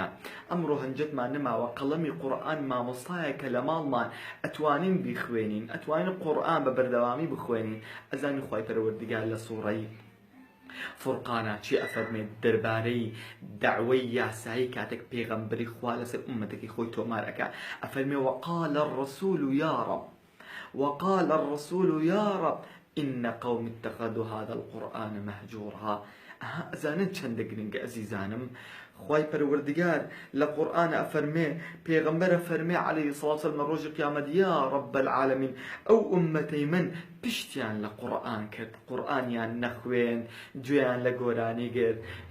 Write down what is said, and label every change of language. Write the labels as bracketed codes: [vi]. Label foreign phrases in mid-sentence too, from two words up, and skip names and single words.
[ckb] ئەمڕۆ هەنجەتمان نماوە قەڵەمی قورئان مامۆستایەکە لە ماڵمان ئەتوانین بیخوێنین، ئەتوانین قورئان بە بەردەوامی بخوێنین. ئەزانین خوای پەروەردگار لە سوورەی فورقانە چی ئەفەرمێت دەربارەی دعوەی یاسایی کاتێک پێغەمبەری خوا لەسەر ئومەتەکەی خۆی تۆمار ئەکا. [ar] ئەفەرمێ وقال الرسول يا رب، وقال الرسول يا رب إن قوم اتخذوا هذا القرآن مهجورا. [ckb] ئەزانن چەندە گرنگە ئەزیزانم. خوای پەروەردگار لە قورئان ئەفەرمێ، پێغەمبەر ئەفەرمێ [ar] عەلەیهی السەڵاتو وەسەلام [ckb] لە ڕۆژی قیامەت [ar] یا رب العالمین [ckb] ئەو ئومەتەی من پشتیان لە قورئان کرد، قورئانیان نەخوێن، گوێیان لە گۆرانی گرت.